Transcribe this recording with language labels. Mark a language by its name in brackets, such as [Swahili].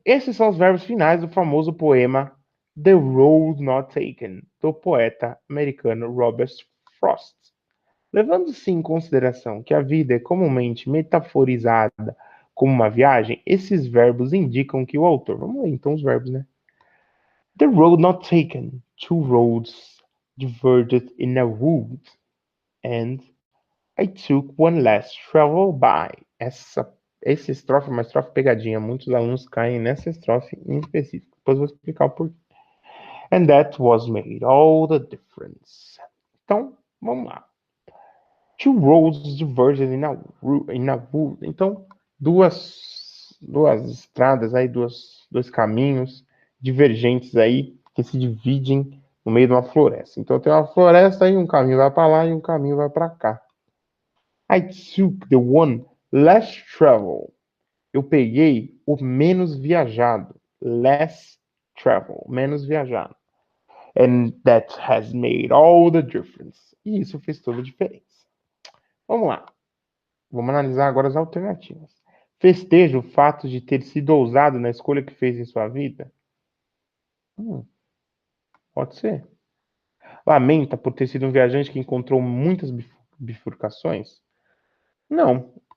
[Portuguese] Esses são os verbos finais do famoso poema The Road Not Taken, do poeta americano Robert Frost. Levando-se em consideração que a vida é comumente metaforizada como uma viagem, esses verbos indicam que o autor... Vamos ler então os verbos, né? [English] The road not taken. Two roads diverged in a wood, and I took one less travel by. [Portuguese] Essa estrofe é uma estrofe pegadinha. Muitos alunos caem nessa estrofe em específico. Depois eu vou explicar o porquê. [English] And that was made all the difference. [Portuguese] Então, vamos lá. [English] Two roads diverged in a wood. [Portuguese] Então, duas estradas aí, dois caminhos divergentes aí que se dividem no meio de uma floresta. Então, tem uma floresta aí, um caminho vai para lá e um caminho vai para cá. [English] I took the one less travel. [Portuguese] Eu peguei o menos viajado. [English] Less travel, [Portuguese] menos viajado. [English] And that has made all the difference. [Portuguese] E isso fez toda a diferença. Vamos lá. Vamos analisar agora as alternativas. Festeja o fato de ter sido ousado na escolha que fez em sua vida? Pode ser. Lamenta por ter sido um viajante que encontrou muitas bifurcações? Não.